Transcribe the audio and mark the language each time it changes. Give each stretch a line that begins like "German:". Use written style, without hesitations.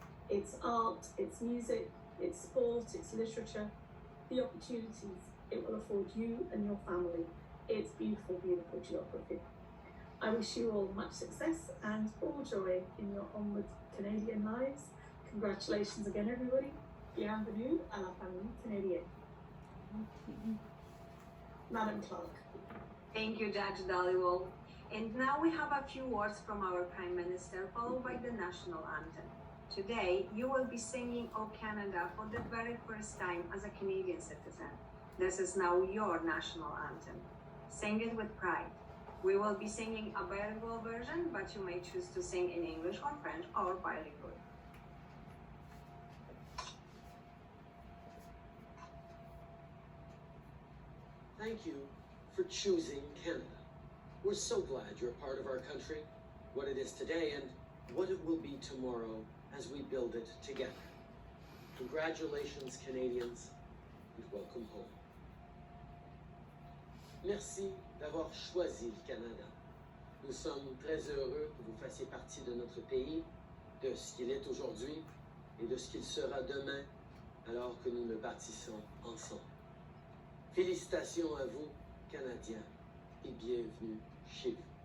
English: Its art, its music, its sport, its literature, the opportunities it will afford you and your family, its beautiful, beautiful geography. I wish you all much success and all joy in your onward Canadian lives. Congratulations again, everybody.
French: Bienvenue à la famille canadienne.
English: Madam Clerk. Thank you, Judge Dhaliwal. And now we have a few words from our Prime Minister, followed by the national anthem. Today, you will be singing O Canada for the very first time as a Canadian citizen. This is now your national anthem. Sing it with pride. We will be singing a bilingual version, but you may choose to sing in English or French or bilingual. Thank you for choosing Canada. We're so glad you're part of our country, what it is today and what it will be tomorrow as we build it together. Congratulations, Canadians, and welcome home.
French: Merci d'avoir choisi le Canada. Nous sommes très heureux que vous fassiez partie de notre pays, de ce qu'il est aujourd'hui et de ce qu'il sera demain, alors que nous le bâtissons ensemble. Félicitations à vous, Canadiens, et bienvenue chez vous.